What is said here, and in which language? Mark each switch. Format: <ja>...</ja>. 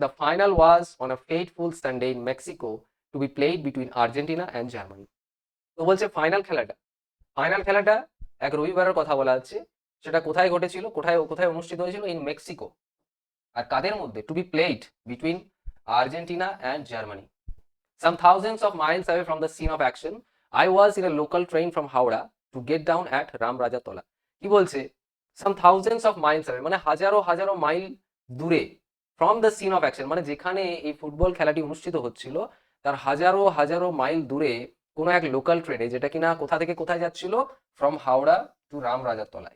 <en>The final was on a fateful Sunday in Mexico to be played between Argentina and Germany.</en> <bn>তো বলছে final খেলাটা এক রবিবারের কথা বলা হচ্ছে। সেটা কোথায় ঘটেছিল, কোথায় কোথায় অনুষ্ঠিত হয়েছিল,</bn> <en>In Mexico.</en> <bn>আর কাদের মধ্যে,</bn> <en>To be played between Argentina and Germany. Some thousands of miles away from the scene of action, I was in a local train from Howrah to get down at Ram Raja Tola।</en> <bn>কি বলছে,</bn> <en>some thousands of miles away</en> <bn>মানে হাজারো হাজারো mile দূরে,</bn> <en>from the scene of action</en> <bn>মানে যেখানে এই football খেলাটি অনুষ্ঠিত হচ্ছিল তার হাজারো হাজারো মাইল দূরে কোনো এক লোকাল ট্রেনে, যেটা কিনা কোথা থেকে কোথায় যাচ্ছিল,</bn> <en>From Howrah to Ramrajatala.</en>